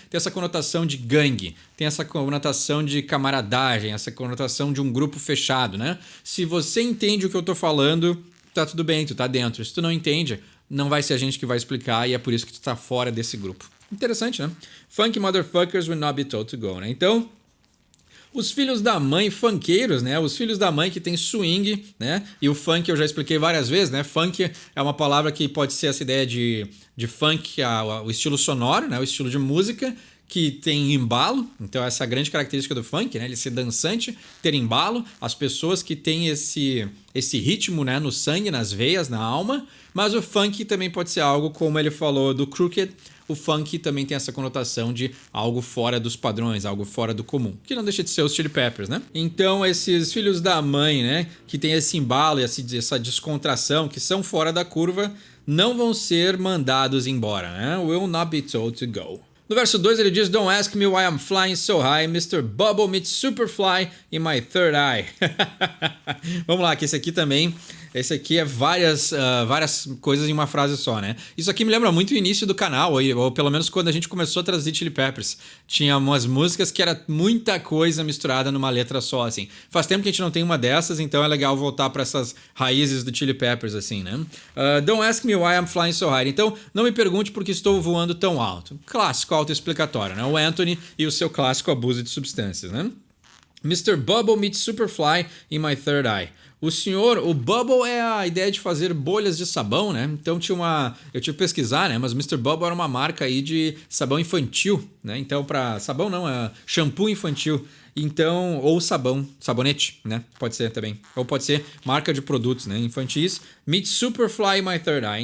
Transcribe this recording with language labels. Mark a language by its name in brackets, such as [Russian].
[Portuguese] Tem essa conotação de gangue, tem essa conotação de camaradagem, essa conotação de um grupo fechado, né? Se você entende o que eu tô falando, tá tudo bem, tu tá dentro. Se tu não entende, não vai ser a gente que vai explicar e é por isso que tu tá fora desse grupo. Interessante, né? [English] Funky motherfuckers will not be told to go, né? [Portuguese] Então, os filhos da mãe funkeiros, né? Os filhos da mãe que tem swing, né? E o funk eu já expliquei várias vezes, né? Funk é uma palavra que pode ser essa ideia de funk, o estilo sonoro, né? O estilo de música que tem embalo, então essa é a grande característica do funk, né? Ele ser dançante, ter embalo, as pessoas que têm esse ritmo, né, no sangue, nas veias, na alma, mas o funk também pode ser algo, como ele falou do Crooked, o funk também tem essa conotação de algo fora dos padrões, algo fora do comum, que não deixa de ser os Chili Peppers, né? Então esses filhos da mãe, né, que tem esse embalo e essa descontração, que são fora da curva, não vão ser mandados embora, né? [English] Will not be told to go. [Portuguese] No verso 2 ele diz: [English] Don't ask me why I'm flying so high, Mr. Bubble meets Superfly in my third eye. [Portuguese] Vamos lá, que esse aqui é várias coisas em uma frase só, né? Isso aqui me lembra muito o início do canal, ou pelo menos quando a gente começou a traduzir Chili Peppers. Tinha umas músicas que era muita coisa misturada numa letra só, assim. Faz tempo que a gente não tem uma dessas, então é legal voltar para essas raízes do Chili Peppers, assim, né? [English] Don't ask me why I'm flying so high. [Portuguese] Então, não me pergunte por que estou voando tão alto. Clássico autoexplicatório, né? O Anthony e o seu clássico abuso de substâncias, né? [English] Mr. Bubble meets Superfly in my third eye. [Portuguese] O Bubble é a ideia de fazer bolhas de sabão, né? Então eu tive que pesquisar, né? Mas o Mr. Bubble era uma marca aí de sabão infantil, né? Então sabão não, é shampoo infantil. Então, ou sabonete, né? Pode ser também. Ou pode ser marca de produtos, né? Infantis. [English] Meet Superfly My Third Eye.